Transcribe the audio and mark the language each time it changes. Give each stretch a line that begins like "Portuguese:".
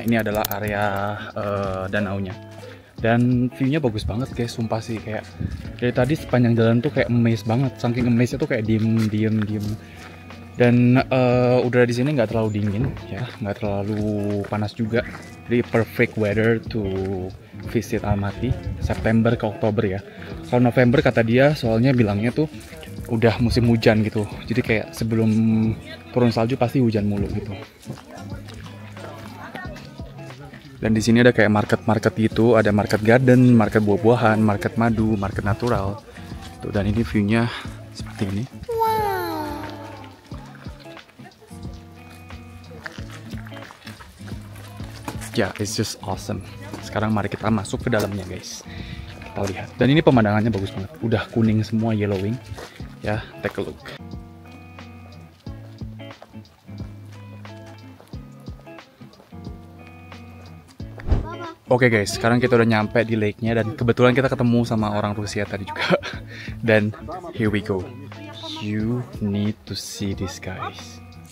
Indonesian: Ini adalah area danaunya. Dan view-nya bagus banget guys, sumpah sih. Kayak dari tadi sepanjang jalan tuh kayak amazed banget. Saking amazed-nya tuh kayak diem. Dan udara di sini nggak terlalu dingin ya, nggak terlalu panas juga. Jadi
English: perfect weather to visit Almaty.
Indonesian: September ke Oktober ya. Kalau November kata dia, soalnya bilangnya tuh udah musim hujan gitu. Jadi kayak sebelum turun salju pasti hujan mulu gitu. Dan di sini ada kayak market gitu, ada market garden, market buah-buahan, market madu, market natural. Tuh, dan ini view-nya seperti ini.
English: Ya, it's just awesome.
Indonesian: Sekarang mari kita masuk ke dalamnya, guys. kita lihat. Dan ini pemandangannya bagus banget. Udah kuning semua, yellowing.
English: Ya, take a look.
Indonesian: Oke guys, sekarang kita udah nyampe di lake-nya dan kebetulan kita ketemu sama orang Rusia tadi juga. Dan
English: here we go. You need to see this guys.